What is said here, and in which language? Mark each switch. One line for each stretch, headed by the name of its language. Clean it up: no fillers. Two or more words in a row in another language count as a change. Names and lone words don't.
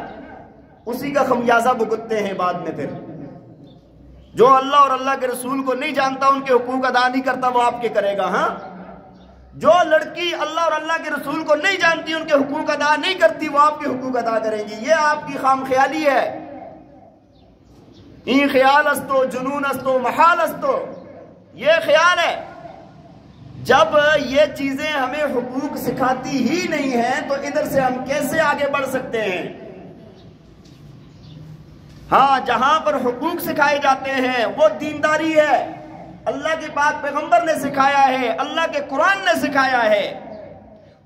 Urdu: اسی کا خمیازہ بھگتتے ہیں بعد میں. پھر جو اللہ اور اللہ کے رسول کو نہیں جانتا، ان کے حقوق ادا نہیں کرتا، وہ آپ کے کرے گا. ہاں جو لڑکی اللہ اور اللہ کے رسول کو نہیں جانتی، ان کے حقوق ادا نہیں کرتی، وہ آپ کے حقوق ادا کریں گی. یہ آپ کی خام خیالی ہے.
Persian: این خیال استو جنون استو محال استو،
Urdu: یہ خیال ہے. جب یہ چیزیں ہمیں حقوق سکھاتی ہی نہیں ہیں تو ادھر سے ہم کیسے آگے بڑھ سکتے ہیں؟ ہاں جہاں پر حقوق سکھائے جاتے ہیں وہ دینداری ہے. اللہ کے پاک پیغمبر نے سکھایا ہے، اللہ کے قرآن نے سکھایا ہے.